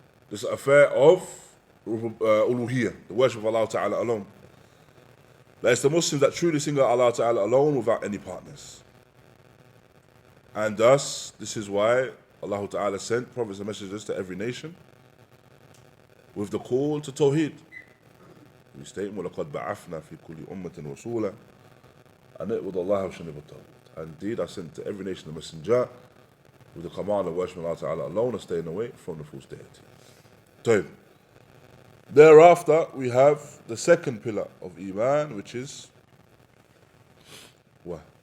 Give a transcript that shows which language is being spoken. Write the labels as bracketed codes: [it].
[en] This affair of uluhiyyah, the worship of Allah Ta'ala alone. That is the Muslims that truly sing Allah Ta'ala alone without any partners. And thus, this is why Allah Ta'ala sent prophets and messengers to every nation with the call to Tawḥīd. We state, [ar] وَلَقَدْ بَعَثْنَا فِي كُلِّ أُمَّةٍ رَسُولًا أَنْ اعْبُدُوا اللَّهَ وَاجْتَنِبُوا الطَّاغُوتَ. [en] Indeed, I sent to every nation a messenger with the command of worshiping Allah Ta'ala alone and staying away from the false deities. So, thereafter, we have the second pillar of Īmān, which is What?